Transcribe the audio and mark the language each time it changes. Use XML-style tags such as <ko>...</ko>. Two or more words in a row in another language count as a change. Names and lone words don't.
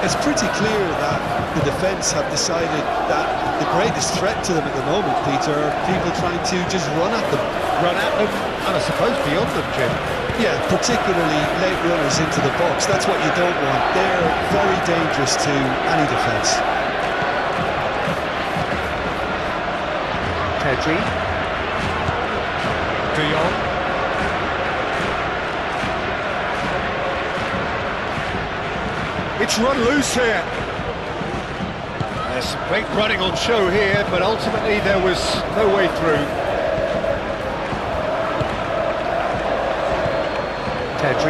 <en>It's pretty clear that the defence have decided that the greatest threat to them at the moment, Peter, are people trying to just run at them. Run at them, and I suppose beyond them, Jim. Yeah, particularly late runners into the box. That's what you don't want. They're very dangerous to any defence. Pedri. De Jong. It's run loose here. There's some great running on show here, but ultimately there was no way through. Pedri.</en>